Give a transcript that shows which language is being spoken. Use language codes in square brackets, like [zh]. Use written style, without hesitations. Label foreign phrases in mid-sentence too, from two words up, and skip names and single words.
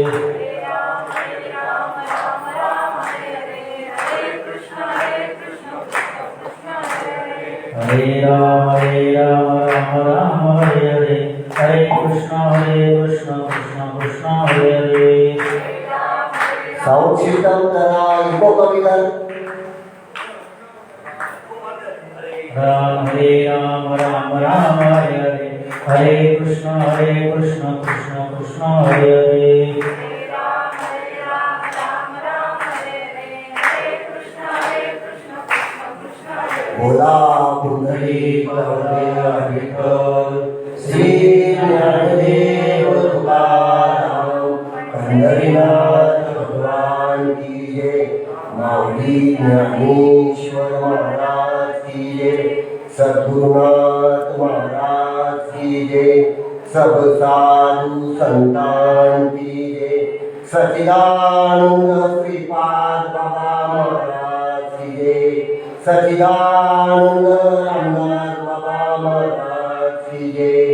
[sa] हरे राम राम हरे हरे, हरे कृष्ण कृष्ण कृष्ण हरे हरे। हरे राम राम हरे हरे, हरे कृष्ण कृष्ण कृष्ण हरे हरे। [mr] साऊंड सिस्टम करा, इको कमी कर. [sa] हरे राम राम हरे हरे, हरे कृष्ण कृष्ण कृष्ण हरे हरे। हरे राम राम हरे हरे, हरे कृष्ण कृष्ण कृष्ण हरे हरे। [mr] बोला पुंडलिक वरदे विठ्ठल, श्री ज्ञानदेव तुकाराम, पंढरीनाथ [hi] भगवान की जय. माऊली ज्ञानेश्वर महाराज की जय. सद्गुरुनाथ महाराज की जय. सब साधु संतान की जय. सच्चिदानंद श्रीपाद बाबा महाराज की जय. सच्चिदानंद रामनाथ बाबा महाराज की जय.